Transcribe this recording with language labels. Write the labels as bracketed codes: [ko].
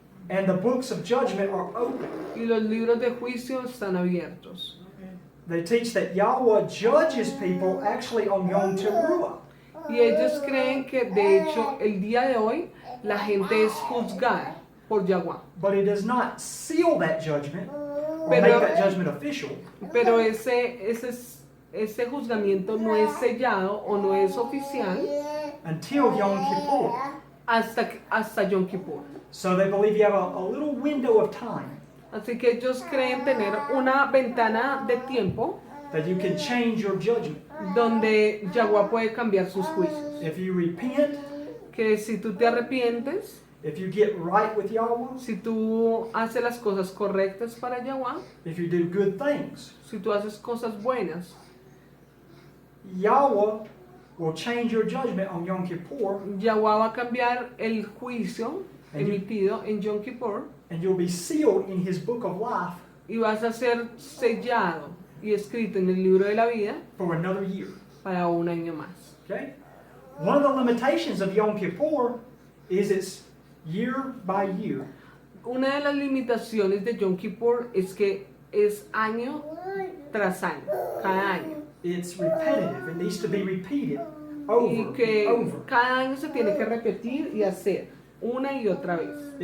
[en] and the books of judgment are open. [es] y los libros de juicio están abiertos. [en] They teach that Yahweh judges people actually on Yom Teruah. [es] Y ellos creen que de hecho el día de hoy la gente es juzgada por Yahweh. [en] but it does not seal that judgment or [es] Pero- [en] make that judgment official [es] Pero ese juzgamiento no es sellado o no es oficial [en] until Yom Kippur. [es] hasta Yom Kippur. [en] So they believe you have a little window of time [es] Así que ellos creen tener una ventana de tiempo [en] that you can change your judgment. [es] donde Yahweh puede cambiar sus juicios. [en] If you repent, [es] Que si tú te arrepientes, [en] if you get right with Yahweh, [es] si tú haces las cosas correctas para Yahweh, [en] if you do good things, [es] si tú haces cosas buenas, [en] Yahweh will change your judgment on Yom Kippur, [es] Yahweh va a cambiar el juicio emitido en Yom Kippur [en] and you'll be sealed in His book of life [es] y vas a ser sellado y escrito en el libro de la vida [en] for another year. [es] para un año más. [en] Okay? One of the limitations of Yom Kippur is it's year by year. [es] Una de las limitaciones de Yom Kippur es que es año tras año, cada año. [en] It's repetitive. It needs to be repeated [es] Y [en] over [es] que [en] and over. [es] cada año se tiene que repetir y hacer una y otra vez.